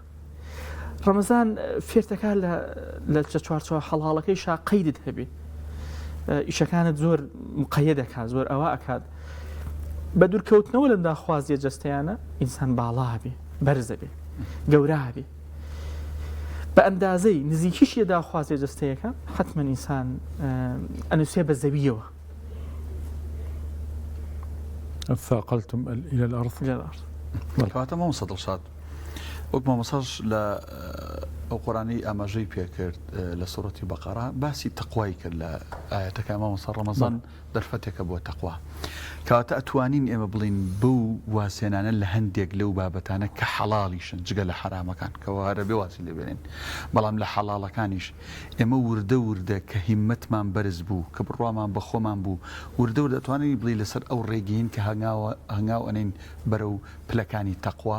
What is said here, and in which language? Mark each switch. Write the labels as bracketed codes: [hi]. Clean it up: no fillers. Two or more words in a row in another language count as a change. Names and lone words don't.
[ckb] ڕەمەزان فێرتەکە لە چوارچوە حەڵاڵەکەی قەیدت هەبێ ئیشەکانت زۆر مقەیە دەکات زۆر ئەوە ئەکات بە دوورکەوتنەوە لە داخوازیە جەستەیانە ئینسان باڵا بێ بەرزە بێ گەورە بێ بە ئەندازەی نزیکیشیە داخوازیە جەستەیەەکە حتمما ئینسان ئەنووسێ بە زەویەوە. [ar] ثاقلتم إلى الأرض [ckb] کەواتە مامۆستا دڵشاد وەک مامۆستاش لە ئەو قورآنی ئاماژەی پێکرد لە سوورەتی بەقەرە باسی تەقوای کرد لە ئاەتەکە مامۆستا ڕەمەزان دەرفەتێکە بۆ تەقوا کەواتە ئەتوانین ئێمە بڵین بەو واسێنانە لە هەندێک لەو بابەتانە کە حەڵاڵیشن جگە لە حرامەکان کەوا هەرە بێ واسی لێبێنین بەڵام لە حەڵاڵەکانیش ئێمە وردە کە هیممەتمان بەرز بوو کە بڕوامان بە خۆمان بوو وردە دەتوانین بڵی لەسەر ئەو ڕێگەین کە هەنگاو ئەنین بەرەو پلەکانی تەقوا.